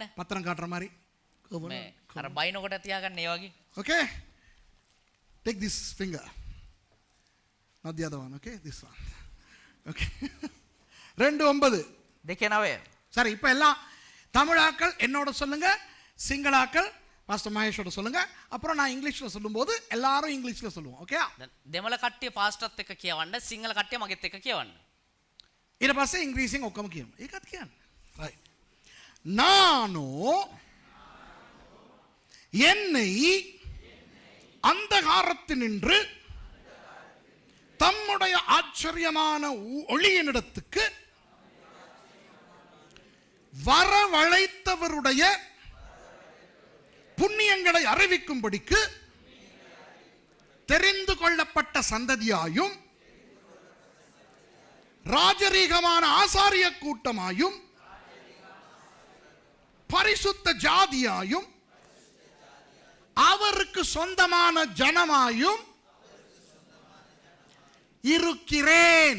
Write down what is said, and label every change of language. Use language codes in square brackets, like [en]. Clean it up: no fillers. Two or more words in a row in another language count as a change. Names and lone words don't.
[ta] பத்திரம் காட்டுற மாதிரி. [si] මේ අර බයිනකොට තියාගන්න ඒ වගේ. [en] Okay? Take this finger. Not the other one, okay? This one. Okay. 2:9. 2:9. [ta] சரி இப்போ எல்லாம் தமிழாக்கள் என்னோட சொல்லுங்க, சிங்களாக்கள் பாஸ்டர் மகேஷோட சொல்லுங்க, அப்புறம் நான் இங்கிலீஷ்ல சொல்லும்போது எல்லாரும் இங்கிலீஷ்ல சொல்லுவோம். ஓகே? [si] දෙමළ කට්ටිය පාස්ටර්ත් එක්ක කියවන්න, සිංහල කට්ටිය මගෙත් එක්ක කියවන්න. ඊට පස්සේ ඉංග්‍රීසියෙන් ඔක්කොම කියමු. ඒකත් කියන්න. right. [ta] நானோ என்னை அந்தகாரத்தினின்று தம்முடைய ஆச்சரியமான ஒளியினிடத்துக்கு வரவழைத்தவருடைய புண்ணியங்களை அறிவிக்கும்படிக்கு தெரிந்து கொள்ளப்பட்ட சந்ததியாயும் ராஜரீகமான ஆசாரிய கூட்டமாயும் பரிசுத்த ஜாதியாயும் அவருக்கு சொந்தமான ஜனமாயும் இருக்கிறேன்.